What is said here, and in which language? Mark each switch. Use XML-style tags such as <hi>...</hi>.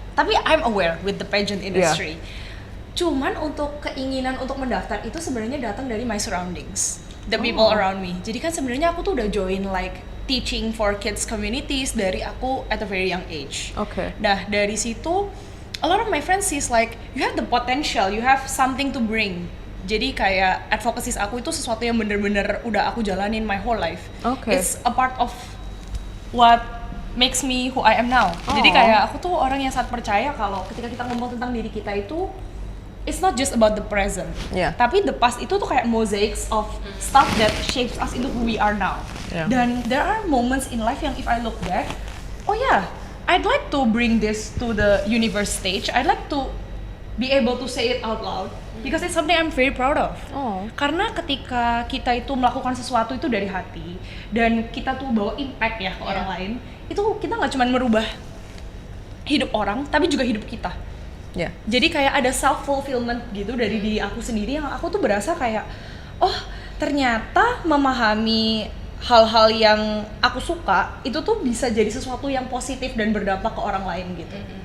<id>Tapi</id> <en>I'm aware with the pageant industry.</en> <id>Cuman untuk keinginan untuk mendaftar itu sebenarnya datang dari</id> <en>my surroundings, the people around me.</en> <id>Jadi kan sebenarnya aku tuh udah join</id> <en>like teaching for kids communities</en> <id>dari aku</id> <en>at a very young age. Okay.</en> <id>Nah dari situ,</id> <en>a lot of my friends sees like you have the potential, you have something to bring.</en> <id>Jadi kayak advocacies aku itu sesuatu yang bener-bener udah aku jalanin</id> <en>my whole life. Okay. It's a part of what makes me who I am now.</en> <id>Jadi kayak aku tuh orang yang sangat percaya kalau ketika kita ngomong tentang diri kita itu,</id> <en>it's not just about the present. Yeah.</en> <id>Tapi</id> <en>the past</en> <id>itu tuh kayak</id> <en>mosaics of stuff that shapes us into who we are now. Yeah.</en> <id>Dan</id> <en>there are moments in life</en> <id>yang</id> <en>if I look back, oh yeah, I'd like to bring this to the universe stage. I'd like to be able to say it out loud because it's something I'm very proud of. Oh.</en> <id>Karena ketika kita itu melakukan sesuatu itu dari hati dan kita tuh bawa impact ya ke orang lain, itu kita nggak cuma merubah hidup orang, tapi juga hidup kita.</id> <en>Yeah.</en> <id>Jadi kayak ada</id> <en>self fulfillment</en> <id>gitu dari diri aku sendiri yang aku tuh berasa kayak, oh ternyata memahami hal-hal yang aku suka itu tuh bisa jadi sesuatu yang positif dan berdampak ke orang lain gitu.</id>